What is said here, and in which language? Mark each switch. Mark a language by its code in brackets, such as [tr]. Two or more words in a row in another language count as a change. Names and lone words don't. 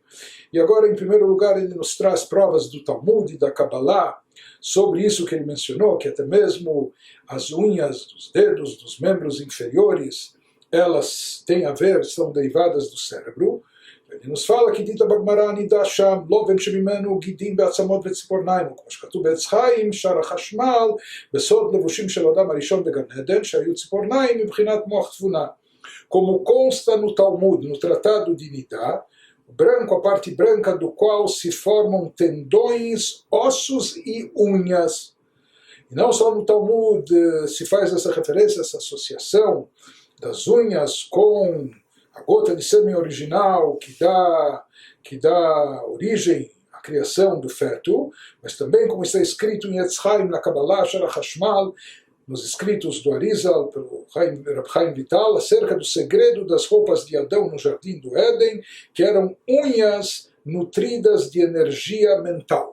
[pt] E agora, em primeiro lugar, ele nos traz provas do Talmud e da Kabbalah sobre isso que ele mencionou, que até mesmo as unhas dos dedos, dos membros inferiores, elas têm a ver, são derivadas do cérebro. Ele nos fala que [he] דאיתא בגמרא נדה שם לובן שממנו גידים בעצמות וציפורניים, כמו שכתוב בעץ חיים, שער החשמל, בסוד לבושים של אדם הראשון בגן עדן, שהיו ציפורניים מבחינת מוח תבונה. [pt] Como consta no Talmud, no Tratado de Nidá, branco, a parte branca do qual se formam tendões, ossos e unhas. E não só no Talmud se faz essa referência, essa associação das unhas com a gota de sêmen original que dá origem à criação do feto, mas também como está escrito em Etz Chaim, na Kabbalah, Shara Hashmal, nos escritos do Arizal, pelo Rab Chaim Vital, acerca do segredo das roupas de Adão no Jardim do Éden, que eram unhas nutridas de energia mental.